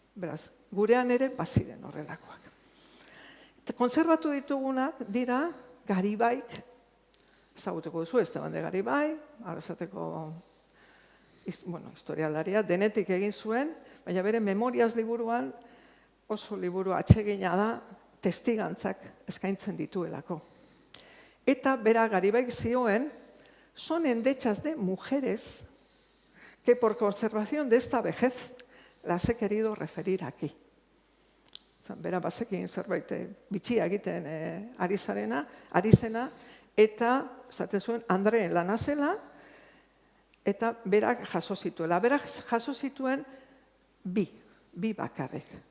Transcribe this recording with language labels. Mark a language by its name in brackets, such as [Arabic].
[Basque] Beraz, gurean ere baziren horrelakoak. Konserbatu ditugunak dira Garibaik, ezagutuko duzu, Esteban de Garibai, arrasateko historialaria, denetik egin zuen, baina bere memoriaz liburuan oso liburu atsegina da, testigantzak eskaintzen dituelako. Eta bera Garibaik zioen, [Spanish] son endechas de mujeres que por conservación de esta vejez las he querido referir aquí. [Basque] Bera bazekin zerbait bitxia egiten ari zena, eta esaten zuen Andreen lana zela, eta berak jaso zituela. Berak jaso zituen bi bakarrik.